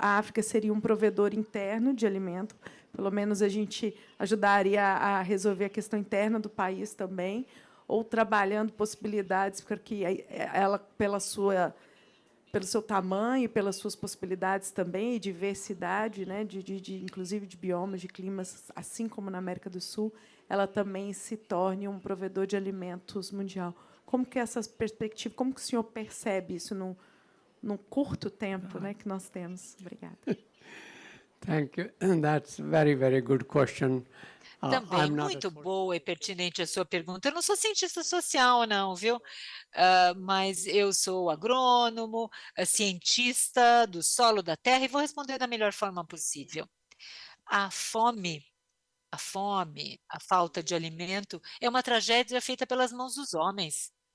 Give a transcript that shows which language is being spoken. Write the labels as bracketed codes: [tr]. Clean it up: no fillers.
[pt] A África seria um provedor interno de alimento, pelo menos a gente ajudaria a resolver a questão interna do país também, ou trabalhando possibilidades para que ela, pelo seu tamanho, pelas suas possibilidades também, e diversidade, né, inclusive de biomas, de climas, assim como na América do Sul, ela também se torne um provedor de alimentos mundial. Como que essa perspectiva, como que o senhor percebe isso num curto tempo, né, que nós temos? Obrigada. [en] Thank you. That's very, very good question. [pt] Também muito boa e pertinente a sua pergunta. Eu não sou cientista social, não, viu? Mas eu sou agrônomo, cientista do solo, da terra, e vou responder da melhor forma possível. A fome, a falta de alimento, é uma tragédia feita pelas mãos dos homens.